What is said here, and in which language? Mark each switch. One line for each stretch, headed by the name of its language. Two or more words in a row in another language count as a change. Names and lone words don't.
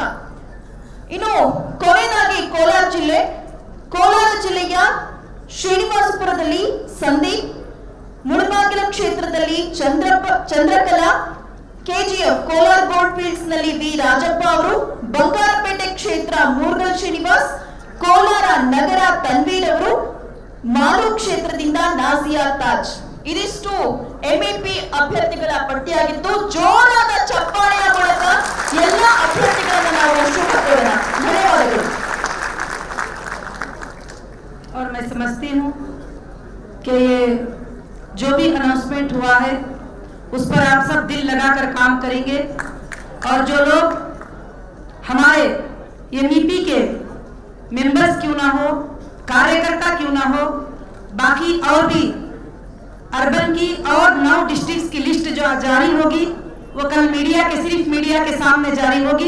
Kannada: ಇನ್ನು ಕೊನೆಯದಾಗಿ ಕೋಲಾರ ಜಿಲ್ಲೆಯ ಶ್ರೀನಿವಾಸಪುರದಲ್ಲಿ ಸಂದೀಪ್, ಮುಳಬಾಗಿಲ ಕ್ಷೇತ್ರದಲ್ಲಿ ಚಂದ್ರಕಲಾ, ಕೆಜಿಎಫ್ ಕೋಲಾರ್ ಗೋಲ್ಡ್ ಫೀಲ್ಡ್ಸ್ ನಲ್ಲಿ ವಿ ರಾಜಪ್ಪ ಅವರು, ಬಂಗಾರಪೇಟೆ ಕ್ಷೇತ್ರ ಮೂರ್ಗಲ್ ಶ್ರೀನಿವಾಸ್, ಕೋಲಾರ ನಗರ ತನ್ವೀರ್ ಅವರು, ಮಾಲು ಕ್ಷೇತ್ರದಿಂದ ನಾಜಿಯಾ ತಾಜ್. ಇದಿಷ್ಟು ಎಂಇಪಿ ಅಭ್ಯರ್ಥಿಗಳ ಪಟ್ಟಿಯಾಗಿತ್ತು. ಜೋರಾದ ಚಪ್ಪಾಳೆಯ ಮೂಲಕ ಎಲ್ಲ ಅಭ್ಯರ್ಥಿಗಳನ್ನು ನಾವು ಶುಭ ಕೋರೋಣ. ಧನ್ಯವಾದಗಳು.
Hindi: और मैं समझती हूँ कि ये जो भी अनाउंसमेंट हुआ है उस पर आप सब दिल लगाकर काम करेंगे और जो लोग हमारे एमईपी के मेंबर्स क्यों ना हो, कार्यकर्ता क्यों ना हो, बाकी और भी अर्बन की और 9 डिस्ट्रिक्ट्स की लिस्ट जो जारी होगी वो कल सिर्फ मीडिया के सामने जारी होगी।